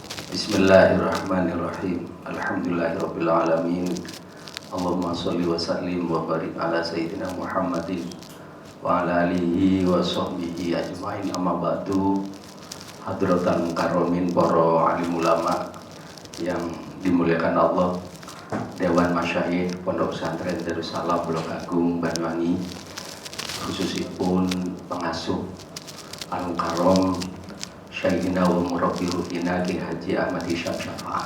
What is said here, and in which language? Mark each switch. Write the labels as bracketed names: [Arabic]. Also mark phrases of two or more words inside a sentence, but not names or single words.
[Arabic] بسم الله الرحمن الرحيم. الحمد لله رب العالمين. اللهم صل وسلم وبارك على سيدنا محمد وعلى آله وصحبه أجمعين، أما بعد. حضرات كرام [Indonesian] para alim ulama yang dimuliakan Allah, Dewan Masyayikh Pondok Pesantren Darussalam Blok Agung Banyuwangi, khususipun pengasuh Al Karom Syekhina wa Murabbi Ruhina Ki Haji Ahmad Hisham Syafaat.